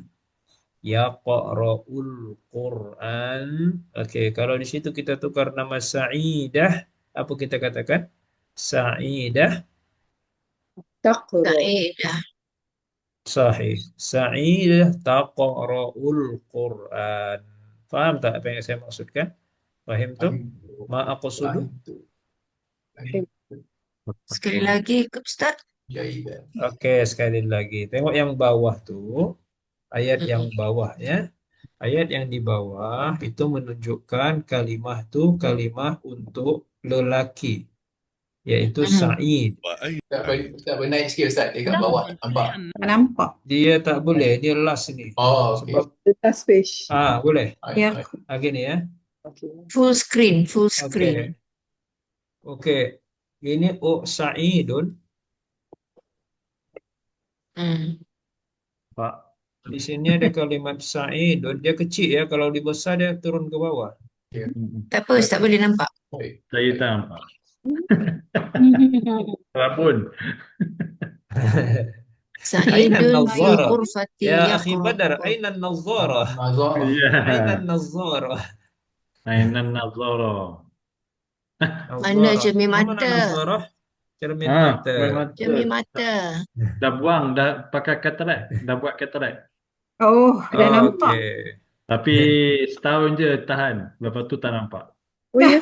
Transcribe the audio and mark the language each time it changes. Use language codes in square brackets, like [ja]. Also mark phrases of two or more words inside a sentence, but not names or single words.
[ar] يقرأ القرآن. [ms] Oke, kalau di situ kita tukar nama Sa'idah, apa kita katakan? Sa'idah. Sa'idah. Sahih. [ar] سعيدة تقرأ القرآن. [ms] Faham tak apa yang saya maksudkan? [ar] Fahim tu? ما أقصد? [ms] Sekali lagi, Ustaz. Oke, sekali lagi. Tengok yang bawah tu. Ayat yang bawah ya. Ayat yang di bawah itu menunjukkan kalimah tu kalimah untuk lelaki. Yaitu Sa'id. Tak boleh naik sikit Ustaz, dekat bawah. Nampak? Nampak. Dia tak boleh, dia last ni. Oh, okey. Sebab [en] Last page. [ms] boleh. Ya. Gini ya. [en] Full screen, full screen. [ms] Oke. Ini Sa'idun. Pak. Di sini ada kalimat Sa'idun. Dia kecil ya. Kalau dibesar dia turun ke bawah. Tak apa, Ustaz boleh nampak. Saya tak nampak. Walaupun. [ar] سعيد في غرفة يا أخي yaqra'u. Badar, أين النظارة؟ أين النظارة? أين النظارة? [ms] Mana cermin Mana mata? nazzarah? Cermin mata. Cermin mata. Dah buang, dah pakai katarak. Dah buat katarak. Oh, dah nampak. Tapi setahun je tahan. Lepas tu tak nampak. Oh ya?